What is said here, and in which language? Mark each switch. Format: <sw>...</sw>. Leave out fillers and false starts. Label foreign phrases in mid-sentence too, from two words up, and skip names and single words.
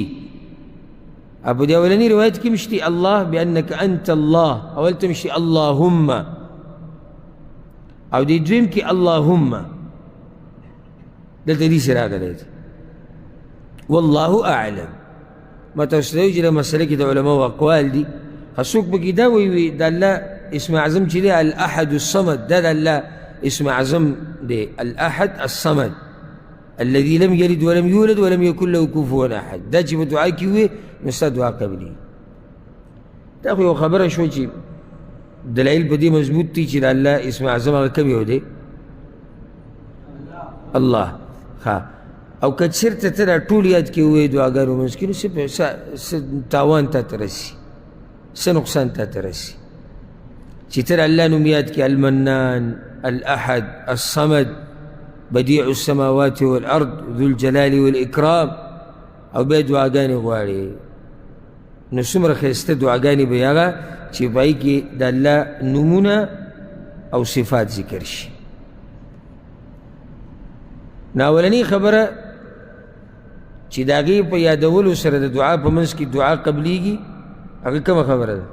<ps>او په دې اولني روایت کې مشتي الله</ps> <ar>بأنک انت الله،</ar> <ps>اولته مشتي اللهم، او دې دویم کې اللهم، دلته دې سره راغلی دی.</ps> <ar>والله اعلم.</ar> <ps>ما تاسو ته وایي چې د مسله کې د علماو اقوال دي، څوک پکې دا وایي د الله اسم اعظم چې دی</ps> <ar>الاحد الصمد،</ar> <ps>دا د الله اسم اعظم دی،</ps> <ar>الاحد الصمد الذي لم يلد ولم يولد ولم يكن له كفوا احد.</ar> <ps>دا چې په دعا کې وي نو ستا دعا قبلي. دا خو یو خبره شوه چې دلایل په دې مضبوط دي چې د الله اسم اعظم هغه کوم یو دی؟ الله. ښه، او که چېرته ته دا ټول یاد کړې ووایې دعاګانو منځ کې نو څه تاوان تا ته رسي، څه نقصان تا ته رسي چې ته د الله نوم یاد کړې المنان،</ps> <ar>الاحد، الصمد، بدیع السماوات والارض، ذو الجلال والاکرام،</ar> <ps>او بیا دعاګانې غواړې. نو څومره ښایسته دعاګانې به هغه چې په هغې کې د الله نومونه او صفات ذکر شي. نو اولنۍ خبره چې د هغې په یادولو سره د دعا په منځ کې دعا قبلیږي، هغه کومه خبره ده؟</ps>